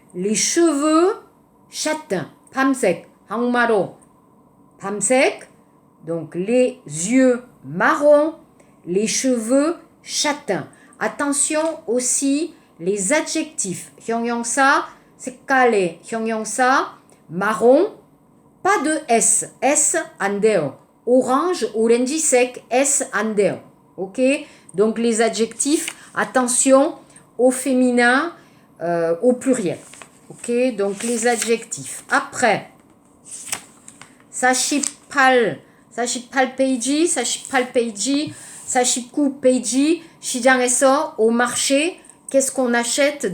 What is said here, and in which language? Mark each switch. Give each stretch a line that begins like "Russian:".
French: Les cheveux, châtain. 밤색, 항마로. 밤색. Donc les yeux marron, les cheveux châtain. Attention aussi les adjectifs. 형용사, 색깔의 형용사, marron, pas de S.
Korean: S 안 돼요. Orange, 오렌지색, S 안 돼요.
French: Ok? Donc les adjectifs, attention au féminin, au pluriel. Ok? Donc les adjectifs. Après, 48 페이지, 49 페이지, 시장에서, au marché, qu'est-ce qu'on achète?